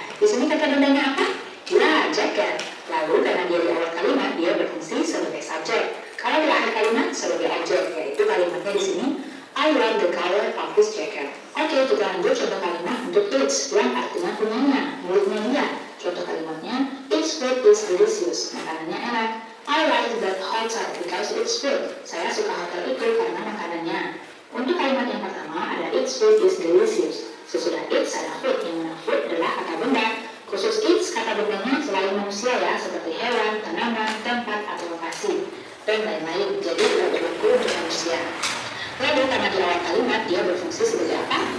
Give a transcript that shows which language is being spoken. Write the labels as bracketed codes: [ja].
[id] Di sini kata bendanya apa? Ya, jaket. Lalu karena dia di awal kalimat, dia berfungsi sebagai subjek. Kalau di akhir kalimat sebagai objek, yaitu kalimatnya di sini [en] I like the color of his jacket. [id] Oke, kita lanjut contoh kalimat untuk its yang artinya punyanya, miliknya dia. Contoh kalimatnya, [en] its food is delicious. [id] Makanannya enak. [en] I like that hotel because it's food. [id] Saya suka hotel itu karena makanannya. Untuk kalimat yang pertama ada [en] its food is delicious. [id] Sesudah its ada food, yang mana food adalah kata benda. Khusus its kata bendanya selain manusia ya, seperti hewan, tanaman, tempat, atau lokasi, dan lain-lain. Jadi tidak berlaku untuk manusia. Lalu karena di awal kalimat dia berfungsi sebagai apa?